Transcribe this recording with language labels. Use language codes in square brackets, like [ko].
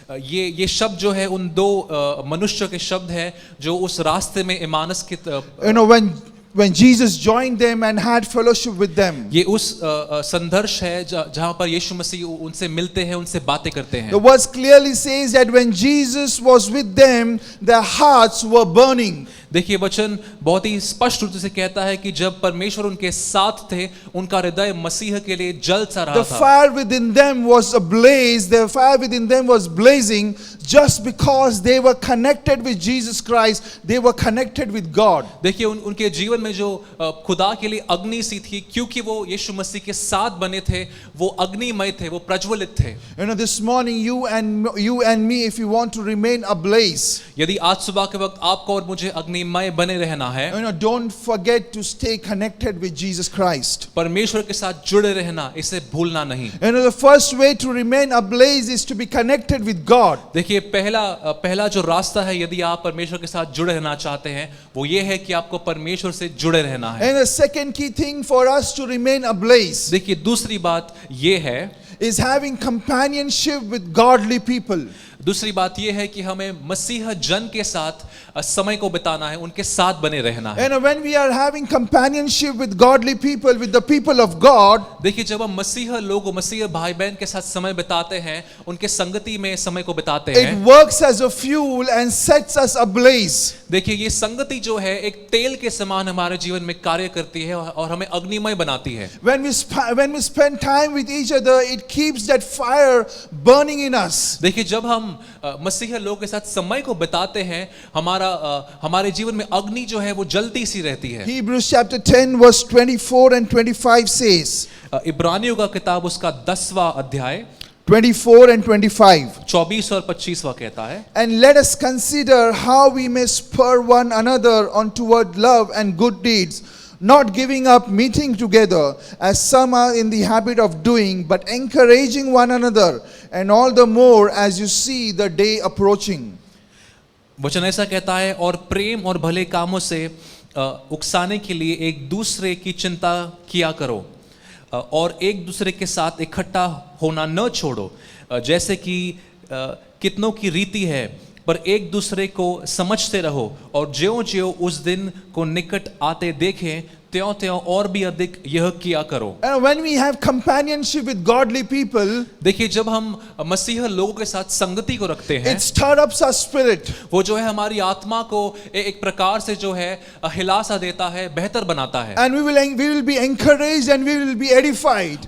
[hi] ये शब्द जो है उन दो मनुष्यों के शब्द है जो उस रास्ते में इमानस की [en] You know, when Jesus joined them and had fellowship with them. [hi] ये उस संघर्ष है जहाँ पर यीशु मसीह उनसे मिलते हैं, उनसे बातें करते हैं. [en] The verse clearly says that when Jesus was with them, their hearts were burning. [hi] देखिए वचन बहुत ही स्पष्ट रूप से कहता है कि जब परमेश्वर उनके साथ थे, उनका हृदय मसीह के लिए जल सा रहा [en] The [hi] था। [en] fire within them was ablaze. The fire within them was blazing just because they were connected with Jesus Christ. They were connected with God. [hi] देखिए उनके जीवन में जो खुदा के लिए अग्नि सी थी, क्योंकि वो यीशु मसीह के साथ बने थे, वो अग्निमय थे, वो प्रज्वलित थे। [en] You know, this morning you and me, if you want to remain ablaze, [hi] यदि आज सुबह के वक्त आपको और मुझे अग्निमय बने रहना है, [en] you know, don't forget to stay connected with Jesus Christ. [hi] परमेश्वर के साथ जुड़े रहना, इसे भूलना नहीं। [en] You know, the first way to remain ablaze is to be connected with God. [hi] देखिए पहला जो रास्ता है, यदि आप परमेश्वर के साथ जुड़े रहना चाहते हैं, वो ये है कि आपको परमेश्वर से जुड़े रहना है। [en] And the second key thing for us to remain ablaze [hi] देखिए दूसरी बात ये है, [en] is having companionship with godly people. [hi] दूसरी बात यह है कि हमें मसीह जन के साथ समय को बिताना है, उनके साथ बने रहना है। [en] And when we are having companionship with godly people, with the people of God, [hi] देखिए जब हम मसीह लोग, मसीह भाई बहन के साथ समय बिताते हैं, उनके संगति में समय को बिताते [en] it [hi] हैं, [en] works as a fuel and sets us ablaze. [hi] देखिए ये संगति जो है एक तेल के समान हमारे जीवन में कार्य करती है और हमें अग्निमय बनाती है। [en] When we spend time with each other, it keeps that fire burning in us. [hi] देखिए जब हम मसीह लोग के साथ समय को बिताते हैं, हमारे जीवन में अग्नि जो है वो जलती सी रहती है। [en] Hebrews chapter 10 verse 24 and 25 says, [hi] इब्रानियों का किताब उसका 10वां अध्याय [en] 24 and 25. [hi] 24 और 25वां कहता है, [en] And let us consider how we may spur one another on toward love and good deeds, not giving up meeting together as some are in the habit of doing, but encouraging one another, and all the more as you see the day approaching. [hi] वचन ऐसा कहता है, और प्रेम और भले कामों से उकसाने के लिए एक दूसरे की चिंता किया करो, और एक दूसरे के साथ इकट्ठा होना न छोड़ो, जैसे कि कितनों की रीति है, पर एक दूसरे को समझते रहो, और ज्यों-ज्यों उस दिन को निकट आते देखें, त्यों-त्यों और भी अधिक यह किया करो। [en] And when we have companionship with godly people, [hi] देखिए जब हम मसीह लोगों के साथ संगति को रखते हैं, [en] it stirs up our spirit. [hi] वो जो है हमारी आत्मा को एक प्रकार से जो है हिला सा देता है, बेहतर बनाता है, [en] And we will be encouraged and we will be edified.